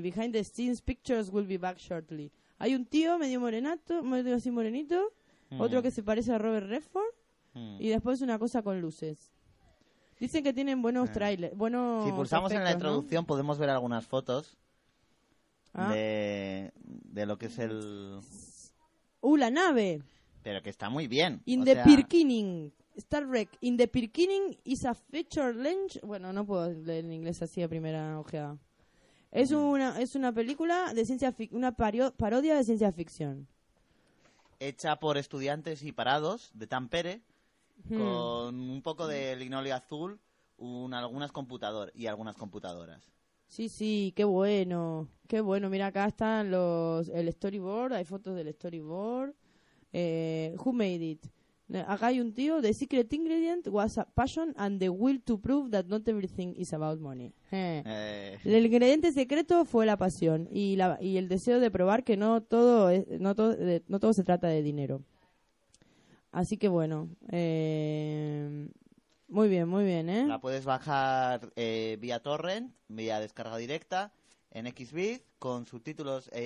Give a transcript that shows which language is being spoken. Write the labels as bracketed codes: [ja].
[en] Behind the scenes pictures will be back shortly. [es] Hay un tío medio morenato, medio así morenito. Otro que se parece a Robert Redford. Y después una cosa con luces. Dicen que tienen buenos trailers. Buenos si pulsamos aspectos, en la introducción, ¿no? Podemos ver algunas fotos. Ah. De lo que es el... La nave. Pero que está muy bien. [en] Beginning. Star Trek. In the beginning is a feature length... [es] Bueno, no puedo leer en inglés así a primera ojeada. Es una película de ciencia ficción. Una parodia de ciencia ficción. Hecha por estudiantes y parados de Tampere. Con un poco de linoleo azul. Algunas computadoras. Sí, sí, qué bueno, qué bueno. Mira, acá están el storyboard, hay fotos del storyboard. [en] Who made it? [es] Acá hay un tío, [en] the secret ingredient was a passion and the will to prove that not everything is about money. [es] El ingrediente secreto fue la pasión y el deseo de probar que no todo se trata de dinero. Así que bueno, muy bien, ¿eh? La puedes bajar vía torrent, vía descarga directa, en Xvid, con subtítulos.